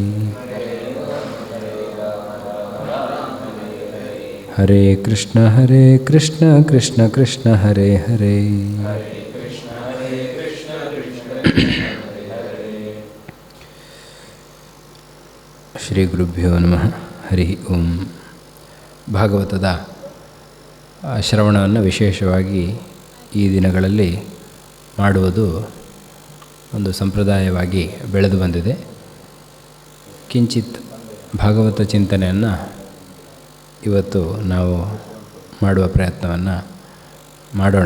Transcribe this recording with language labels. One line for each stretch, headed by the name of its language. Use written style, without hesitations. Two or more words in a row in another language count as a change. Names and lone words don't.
Sanskrit: ಹರೇ ಕೃಷ್ಣ ಕೃಷ್ಣ ಕೃಷ್ಣ ಹರೇ ಹರೇ. ಶ್ರೀ ಗುರುಭ್ಯೋ ನಮಃ. ಹರಿ ಓಂ.
Kannada: ಭಾಗವತದ ಶ್ರವಣವನ್ನು ವಿಶೇಷವಾಗಿ ಈ ದಿನಗಳಲ್ಲಿ ಮಾಡುವುದು ಒಂದು ಸಂಪ್ರದಾಯವಾಗಿ ಬೆಳೆದು ಬಂದಿದೆ. ಕಿಂಚಿತ್ ಭಾಗವತ ಚಿಂತನೆಯನ್ನು ಇವತ್ತು ನಾವು ಮಾಡುವ ಪ್ರಯತ್ನವನ್ನು ಮಾಡೋಣ.